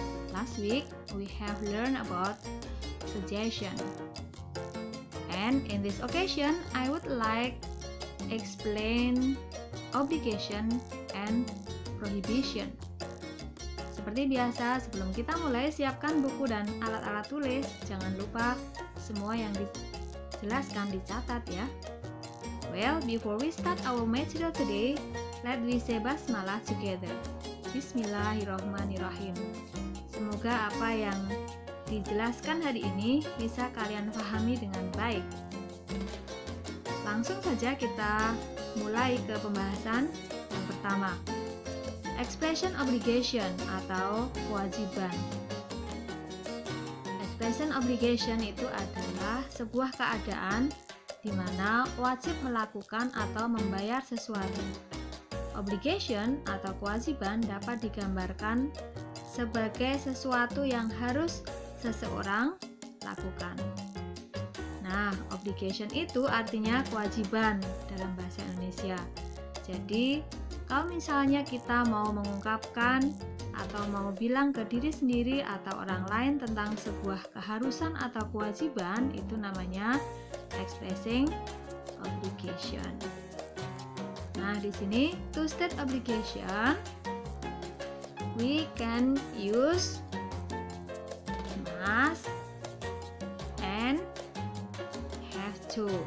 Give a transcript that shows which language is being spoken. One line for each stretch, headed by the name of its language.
English: Last week we have learned about suggestion. And in this occasion I would like explain obligation and prohibition.
Indonesian: Seperti biasa, sebelum kita mulai, siapkan buku dan alat-alat tulis. Jangan lupa semua yang dijelaskan dicatat ya.
English: Well, before we start our material today, let we say basmalah together.
Arabic: Bismillahirrahmanirrahim.
Indonesian: Semoga apa yang dijelaskan hari ini bisa kalian pahami dengan baik. Langsung saja kita mulai ke pembahasan yang pertama. Expression obligation atau kewajiban. Expression obligation itu adalah sebuah keadaan di mana wajib melakukan atau membayar sesuatu. Obligation atau kewajiban dapat digambarkan sebagai sesuatu yang harus seseorang lakukan. Nah, obligation itu artinya kewajiban dalam bahasa Indonesia. Jadi, kalau misalnya kita mau mengungkapkan atau mau bilang ke diri sendiri atau orang lain tentang sebuah keharusan atau kewajiban, itu namanya expressing obligation. Nah, di sini
English: to state obligation, we can use must and have to.